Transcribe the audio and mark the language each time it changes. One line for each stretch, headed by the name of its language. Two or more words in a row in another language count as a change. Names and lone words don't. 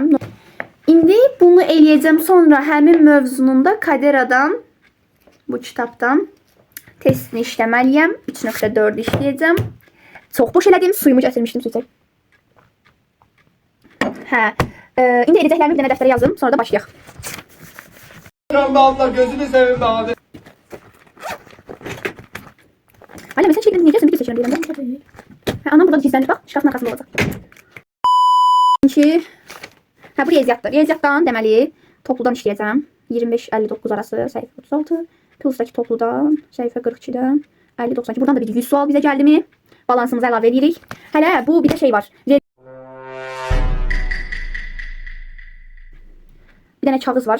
Azerbaijani: İndi bunu eləyəcəm, sonra həmin mövzunun da Kaderadan, bu kitabdan testini işləməliyəm. 3.4 işləyəcəm. Çox boş elədim, suyumu gətirmişdim, su içək. Hə, indi edəcəklərimi bir dənə dəftərə yazdım, sonra da başlayaq.
Turkish: Allah gözünü seveyim abi. Anne sen şeyleri yiyeceksin, bir de seçiyorum diyelim. Anam burada gizlenir, bak şkafın arkasında olacak.
Azerbaijani: Çünkü bu riyaziyyatdır. Riyaziyyatdan deməli topludan işləyəcəm. 25-59 arası səhifə 36. Plusdakı topludan səhifə 42-dən 50-92. Buradan da bir 100 sual bizə gəldi mi? balansımızı əlavə edirik. Hələ bu bir də şey var. Bir dənə kağız var.